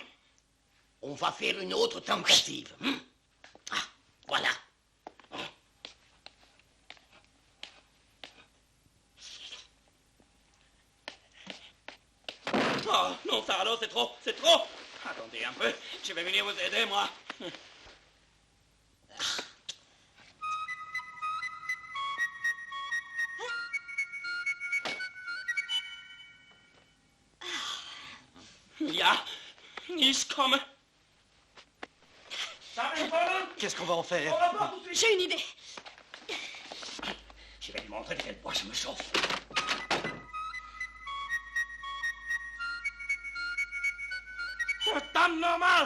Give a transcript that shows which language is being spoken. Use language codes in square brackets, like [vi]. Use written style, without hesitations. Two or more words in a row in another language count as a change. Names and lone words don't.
[fr] On va faire une autre tentative. Ah, voilà. Oh, non, ça alors, c'est trop. Attendez un peu, je vais venir vous aider, moi. [de] Ja, ich komme. [fr] Qu'est-ce qu'on va en faire? J'ai une idée. Je vais lui montrer de quel bois je me chauffe. Dame normale!